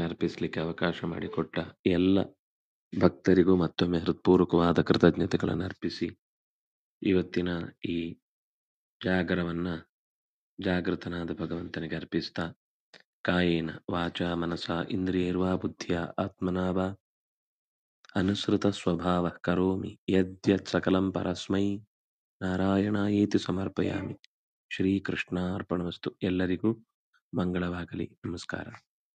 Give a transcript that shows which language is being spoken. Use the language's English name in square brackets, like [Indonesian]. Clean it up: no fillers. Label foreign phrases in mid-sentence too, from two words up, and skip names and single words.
[Kannada] ಅರ್ಪಿಸಲಿಕ್ಕೆ ಅವಕಾಶ ಮಾಡಿಕೊಟ್ಟ ಎಲ್ಲ ಭಕ್ತರಿಗೂ ಮತ್ತೊಮ್ಮೆ ಹೃತ್ಪೂರ್ವಕವಾದ ಕೃತಜ್ಞತೆಗಳನ್ನು ಅರ್ಪಿಸಿ ಇವತ್ತಿನ ಈ ಜಾಗರವನ್ನ ಜಾಗೃತನಾದ ಭಗವಂತನಿಗೆ ಅರ್ಪಿಸ್ತಾ [Sanskrit] ಕಾಯೇನ ವಾಚ ಮನಸ ಇಂದ್ರಿಯರ್ವಾ ಬುದ್ಧಿಯ ಆತ್ಮನಾವ ಅನುಸೃತ ಸ್ವಭಾವ ಕರೋಮಿ ಯದ್ಯತ್ ಸಕಲಂ ಪರಸ್ಮೈ ನಾರಾಯಣಾಯೇತಿ ಸಮರ್ಪಯಾಮಿ. [Kannada] ಶ್ರೀಕೃಷ್ಣಾರ್ಪಣಮಸ್ತು. ಎಲ್ಲರಿಗೂ ಮಂಗಳವಾಗಲಿ. ನಮಸ್ಕಾರ.